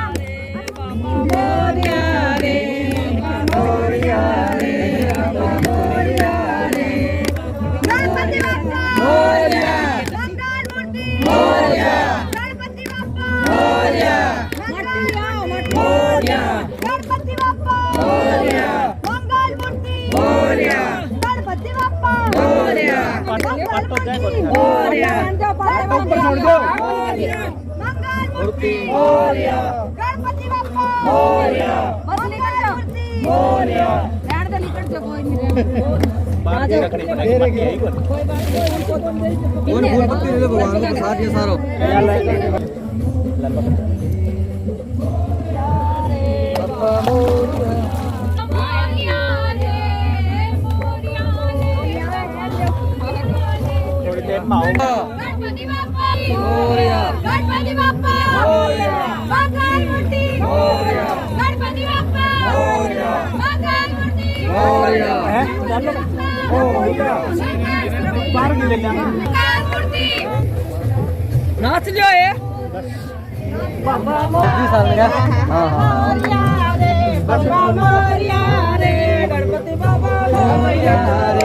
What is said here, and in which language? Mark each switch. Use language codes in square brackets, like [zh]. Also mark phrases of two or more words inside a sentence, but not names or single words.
[mr] मोरया रे मोरया रे मोरया रे, गणपति बप्पा मोरया, मंगल मूर्ति मोरया, गणपति बप्पा मोरया, मोरया, गणपति बप्पा मोरया, मंगल मूर्ति मोरया। गणपति बाप्पा मोरया, बसली गणपति मोरया, [hi] रहने दे लिकट जो कोई नहीं बात रखनी पड़ेगी कोई बात नहीं उनको तो और फूल पत्ती ले लो भगवान को प्रसाद ये सारो थोड़ी देर में आओ। [mr] गणपति बाप्पा मोरया, गणपति बाप्पा मोरया, मंगल मूर्ति मोरया, गणपति बाप्पा मोरया, मंगल मूर्ति मोरया, [hi] बाहर नहीं ले जाना। [mr] मंगल मूर्ति [hi] नाच लियो ये [mr] बाबा मोरया रे, बाबा मोरया रे, गणपति बाबा मोरया रे,